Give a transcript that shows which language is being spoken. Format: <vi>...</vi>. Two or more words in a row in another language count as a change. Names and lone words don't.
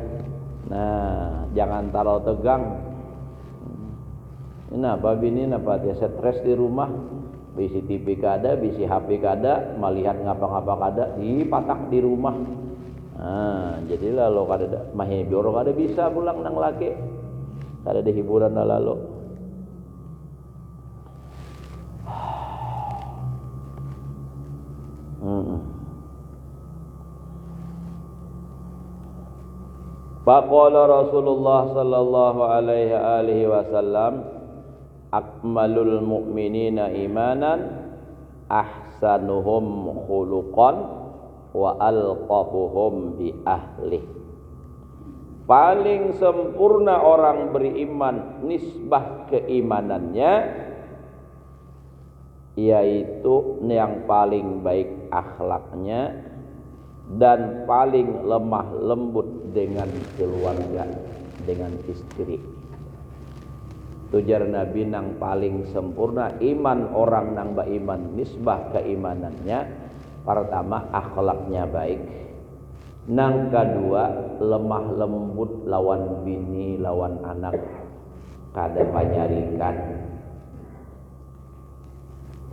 <bjn>Nah jangan terlalu tegang. Ini apa bini napa dia stres di rumah, bisi TV kada, bisi HP kada, melihat ngapa-ngapa kada, dipatak di rumah. Nah jadi lalu kada mahibur kada bisa pulang nang laki, kada ada hiburan lalu.</bjn> <ar>فقال رسول الله صلى الله عليه وسلم أكمل المؤمنين إيمانا أحسنهم خلقا وألطفهم بأهله.</ar> <id>Paling sempurna orang beriman nisbah keimanannya, yaitu yang paling baik akhlaknya dan paling lemah lembut dengan keluarga, dengan istri.</id> <bjn>Tujar Nabi nang paling sempurna iman orang nang beriman nisbah keimanannya, pertama akhlaknya baik, nang kedua lemah lembut lawan bini lawan anak kada panyarikan.</bjn>